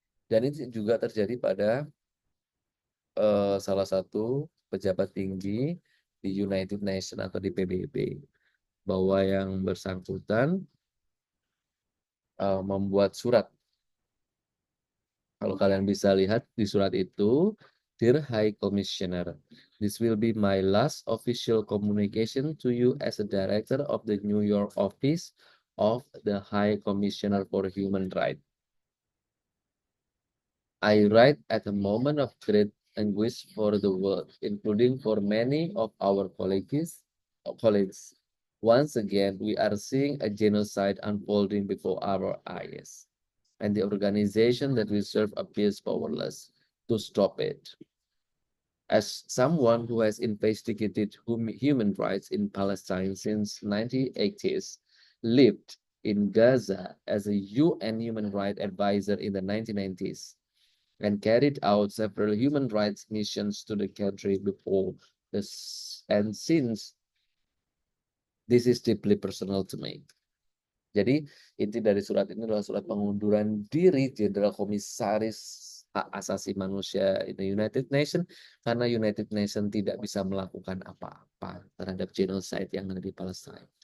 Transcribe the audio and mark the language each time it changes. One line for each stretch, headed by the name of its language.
Indonesian: Dan ini juga terjadi pada salah satu pejabat tinggi di United Nations atau di PBB, bahwa yang bersangkutan membuat surat. Kalau kalian bisa lihat di surat itu,
English: Dear High Commissioner, this will be my last official communication to you as a director of the New York office of the High Commissioner for Human Rights. I write at a moment of great anguish for the world, including for many of our colleagues. Once again, we are seeing a genocide unfolding before our eyes, and the organization that we serve appears powerless to stop it. As someone who has investigated human rights in Palestine since 1980s, lived in Gaza as a UN human rights advisor in the 1990s, and carried out several human rights missions to the country before this, and since this is deeply personal to me.
Indonesian: Jadi inti dari surat ini adalah surat pengunduran diri Jenderal Komisaris Hak Asasi Manusia in the United Nations karena United Nations tidak bisa melakukan apa-apa terhadap genocide yang ada di Palestina.